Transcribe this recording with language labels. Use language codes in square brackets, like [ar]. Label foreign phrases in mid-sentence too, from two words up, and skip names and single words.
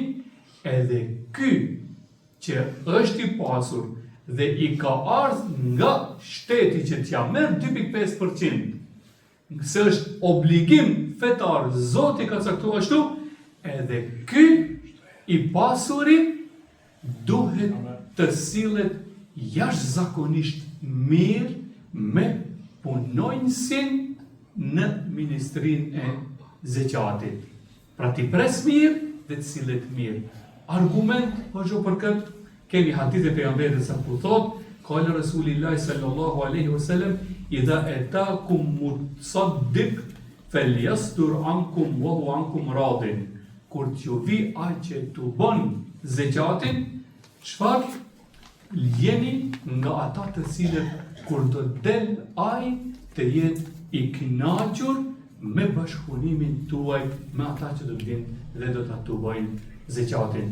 [sq] Edhe ky që është i pasur dhe i ka ardhur nga shteti që t'ja merr 2.5%, se është obligim fetar, Zoti ka caktuar ashtu, edhe ky i pasurit duhet të sillet jashtëzakonisht mirë me punonjësin në ministrinë e zeqatit. Pra ti pres mirë dhe të sillet mirë. Argument hoxha për këtë, kemi hadithe pejgamberit sa ku thotë, [ar] قال رسول الله صلى الله عليه وسلم، إذا أتاكم المتصدق فليستر عنكم وهو عنكم راض. [sq] Kur t'ju vi ai që t'u bën zeqatin, çfarë? Jeni nga ata të cilët kur do del ai të jetë i kënaqur me bashkëpunimin tuaj me ata që do të vinë dhe do ta bëjnë zeqatin.